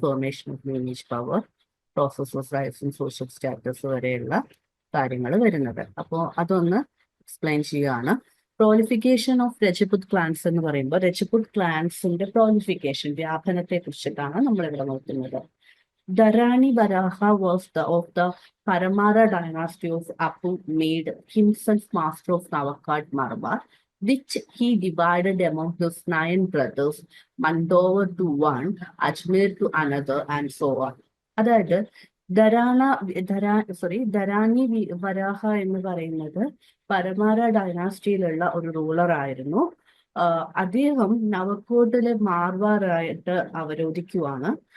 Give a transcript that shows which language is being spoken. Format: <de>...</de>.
<en>formation of lineage power, process of rites and social status</en> <ml>വരെയുള്ള കാര്യങ്ങൾ വരുന്നത്. അപ്പോൾ അതൊന്ന് എക്സ്പ്ലെയിൻ ചെയ്യുകയാണ്. പ്രോലിഫിക്കേഷൻ ഓഫ് രജപുത് ക്ലാൻസ് എന്ന് പറയുമ്പോൾ രജപുത് ക്ലാൻസിന്റെ പ്രോലിഫിക്കേഷൻ, വ്യാപനത്തെ കുറിച്ചിട്ടാണ് നമ്മളിവിടെ നോക്കുന്നത്.</ml> <en>Dharani Varaha was of the Paramara dynasty of Apu, made himself master of Navakkad Malabar, which he divided among his 9 brothers, Mandovar to one, Ajmer to another, and so on.</en> <ml>അതായത് ധരാനി വരാഹ എന്ന് പറയുന്നത് പരമാര ഡൈനാസ്റ്റിയിലുള്ള ഒരു റൂളർ ആയിരുന്നു. അദ്ദേഹം നവക്കോട്ടിലെ മാർവാറായിട്ട് അവരോധിക്കുവാണ്.</ml>